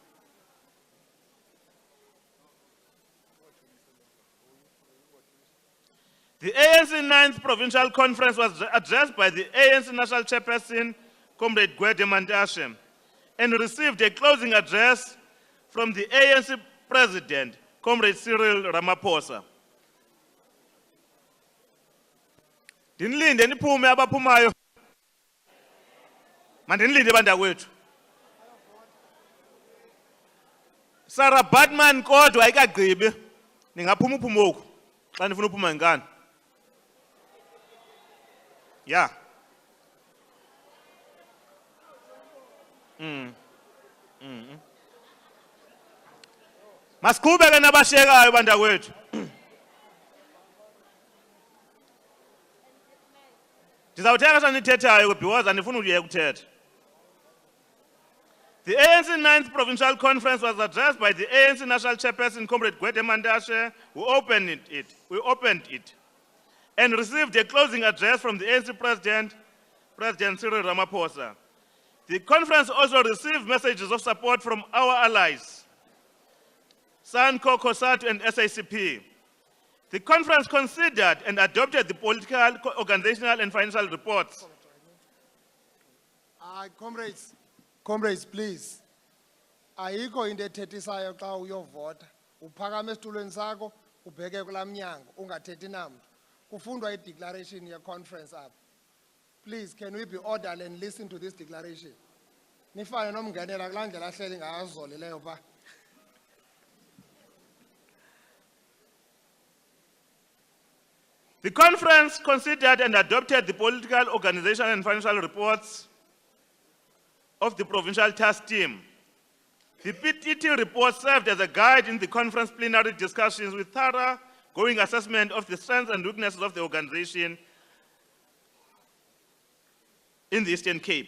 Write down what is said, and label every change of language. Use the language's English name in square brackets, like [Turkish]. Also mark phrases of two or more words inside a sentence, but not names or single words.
[English] The ANC 9th Provincial Conference was addressed by the ANC National Chairperson, Comrade Gwede Mantashe, and received a closing address from the ANC President, Comrade Cyril Ramaphosa. [Xhosa] Ndinilinde niphume abaphumayo. Mandinilinde bandakwethu. Sarah Batman kodwa ayikagqibi. Ningaphuma uphume oku xa nifuna uphuma ngani. [English] Yeah. [Xhosa] Masiqhubeke nabashekayo bandakwethu. Ndizawuthetha xa nithethayo because andifuni ukuyeka ukuthetha. [English] The ANC 9th Provincial Conference was addressed by the ANC National Chairperson, Comrade Gwede Mantashe, who opened it, and received a closing address from the ANC President, President Cyril Ramaphosa. The conference also received messages of support from our allies, SANCO, COSATU, and SACP. The conference considered and adopted the political, organizational, and financial reports. Comrades, please. [Xhosa] Ayikho into ethethisayo xa uyovota. Uphakama esitulweni sakho, ubheke kulaa mnyango, ungathethi namntu. Kufundwa i-declaration ye-conference apha. [English] Please, can we be orderly and listen to this declaration? [Xhosa] Nifane nomngenela kulaa ndlela ahleli ngazolileyo pha. [English] The conference considered and adopted the political, organizational, and financial reports of the Provincial Task Team. The PTT report served as a guide in the conference plenary discussions with thorough going assessment of the strengths and weaknesses of the organization in the Eastern Cape.